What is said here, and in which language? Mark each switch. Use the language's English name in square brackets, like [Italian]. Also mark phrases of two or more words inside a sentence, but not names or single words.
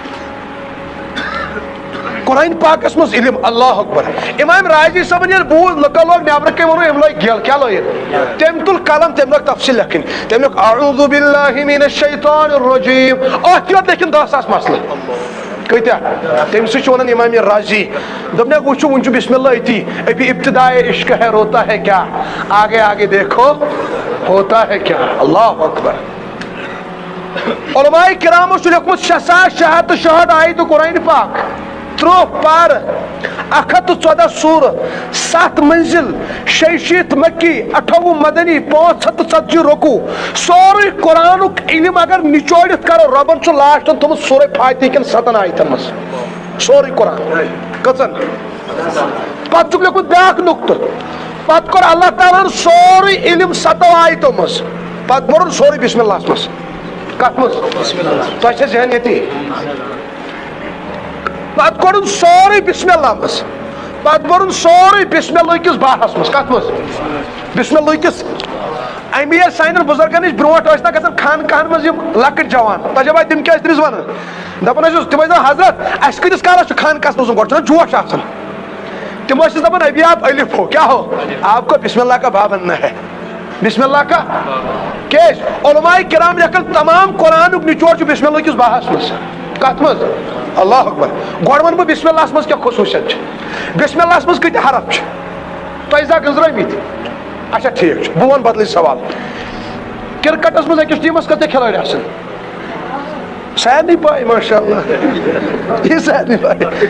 [Kashmiri] قرآن پاکس منٛز علم [Arabic] اللہ اکبر [Kashmiri] امام راضی صٲبن ییٚلہِ بوٗز لُکو لوگ نٮ۪برٕ کَنۍ ووٚنُن أمۍ لٲگۍ گٮ۪ل کیٛاہ لٲگِتھ تٔمۍ تُل قلم تٔمۍ لوگ تفصیٖل لیکھٕنۍ تٔمۍ لیوٚکھ [Arabic] اعوذ باللہ من الشیطان الرجیم [Kashmiri] اتھ یوت لیکھِنۍ 10,000 مسلہٕ کۭتیاہ تٔمۍ سۭتۍ چھُ ونان امام راضی دوٚپنکھ وٕچھو وٕنۍ چھُ بسم اللہ أتی [Urdu] ابھی ابتدائے عشق ہے روتا ہے کیا آگے آگے دیکھو ہوتا ہے کیا [Arabic] اللہ اکبر [Kashmiri] علماء کرامو چھُ لیوٚکھمُت 6,666 آیتہٕ قرآن پاک 30 پارٕ 114 سورہ 7 منزل 66 مکی 28 مدنی 540 رکوع سورُے قرآنُک علم اگر نچوڑِتھ کرو رۄبن چھُ لاسٹن تھوٚمُت سورہ فاتحہ کٮ۪ن 7 آیتن منٛز سورُے قرآن کٔژن پتہٕ چھُکھ لیوٚکھمُت بیاکھ نُقطہٕ پتہٕ کوٚر اللہ تعالیٰ ہن سورُے علم 7 آیتو منٛز پتہٕ بوٚرُن سورُے بسم اللہ منٛز کتھ منٛز تۄہہِ چھا ذہن ییٚتی پتہٕ کوٚرُن سورُے بسم اللہ منٛز پتہٕ بوٚرُن سورُے بسم اللہ کِس باہس منٛز کتھ منٛز بسم اللہ کِس امی ییٚلہِ سانٮ۪ن بُزرگن نِش برونٛٹھ ٲسۍ نہ گژھان خانقاہن منٛز یِم لۄکٕٹۍ جوان تجربہ تِم کیٛاہ ٲسۍ تٔمِس ونان دپان ٲسِس تِم ٲسۍ دپان حضرت اسہِ کۭتِس کالس چھُ خانقاہس منٛز گۄڈٕ چھُنہ جوش آسان تِم ٲسِس دپان [Urdu] ابھی آپ الف ہو کیا ہو آپ کو بسم اللہ کا [Kashmiri] باب بننا ہے بسم اللہ کا کیٛازِ علماء کرام لیکھن تمام قرآنُک نچوڑ چھُ بسم اللہ کِس باہس منٛز کتھ منٛز [Arabic] اللہ اکبر [Kashmiri] گۄڈٕ ونہٕ بہٕ بسم اللہ منٛز کیٛاہ خصوٗصیت چھِ بسم اللہ منٛز کۭتیاہ حرف چھِ تۄہہِ زانٛہہ گٔنٛزرٲمٕتۍ اچھا ٹھیٖک چھُ بہٕ ونہٕ بدلٕے سوال کرکٹس منٛز أکِس ٹیٖمس کۭتیاہ کھلٲڑۍ آسان سارنٕے پاے ماشاء اللہ یہِ سارنٕے پاے